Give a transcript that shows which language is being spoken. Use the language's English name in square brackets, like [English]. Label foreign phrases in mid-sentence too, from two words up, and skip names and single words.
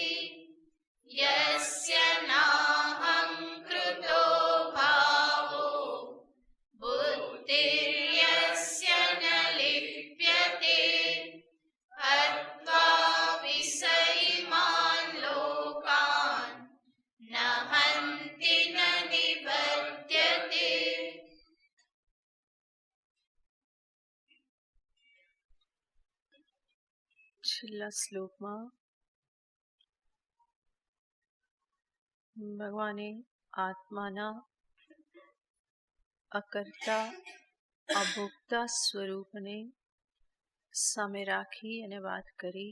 [Sanskrit] यस्य नाहं कृतो भावो बुद्धिर्यस्य न लिप्यते हत्वा विषयिमान् लोकान् न हन्ति न निबध्यते। [Gujarati] છેલ્લા શ્લોકમાં ભગવાને આત્માના અકર્તા અભોક્તા સ્વરૂપને સામે રાખી અને વાત કરી.